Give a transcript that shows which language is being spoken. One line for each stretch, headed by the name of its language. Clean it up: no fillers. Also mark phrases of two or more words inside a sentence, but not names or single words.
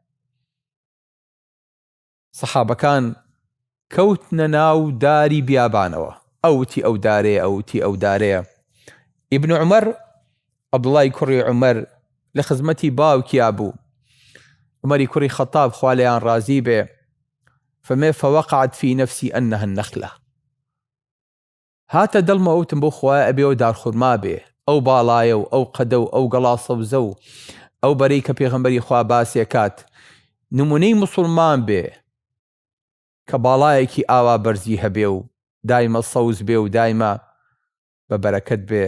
Central Kurdish: سەحابەکان کەوتنە ناو داری بیابانەوە، ئەوتی ئەو دارەیە، ئەوتی ئەو دارەیە. ئیبن عومەر، عەبدوڵای کوڕی عومەر لە خزمەتی باوکیا بوو، عومەری کوڕی خەتاب خوا لێیان ڕازی بێ، فەرمێ
Arabic: فوقعت في نفسي أنها النخلة.
Central Kurdish: هاتە دڵمە ئەوتم بۆ خوایە ئەبێەوە دارخورما بێ، ئەو باڵایە و ئەو قەدە و ئەو گەڵا سەوزە و ئەو بەرەی کە پێغەمبەری خوا باسیەکات نمونەی موسڵمان بێ کە باڵایەکی ئاوا بەرزی هەبێ و دایمە سەوز بێ و دایمە بە بەرەکەت بێ.